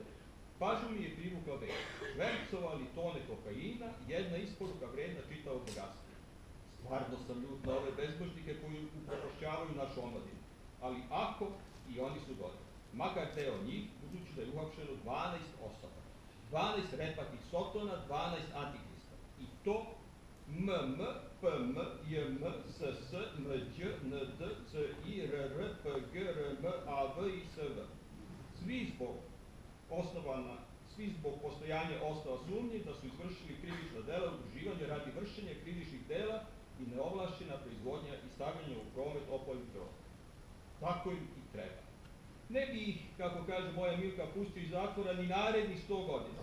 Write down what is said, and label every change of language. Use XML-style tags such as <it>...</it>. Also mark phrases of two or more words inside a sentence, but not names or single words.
<sr>Pažnju mi je privukla vest. Švercovali tone kokaina, jedna isporuka vredna čitavog bogatstva. Stvarno sam ljut na ove bezbožnike koji uprošćavaju našu omladinu. Ali ako, i oni su dodali. Makar deo njih, budući da je uhapšeno 12 osoba. 12 repatih sotona, 12 antikrista. I to MM, PM, JM, SS, Nđ, ND, CI, RR, PG, RM, AV i SV. Svi zbog postojanja osnova sumnje da su izvršili krivična dela udruživanja radi vršenja krivičnih dela i neovlašćena proizvodnja i stavljanja u promet opojnih droga. Tako im i treba. Ne bi ih, kako kaže moja Milka, pustio iz zatvora ni narednih 100 godina.</sr>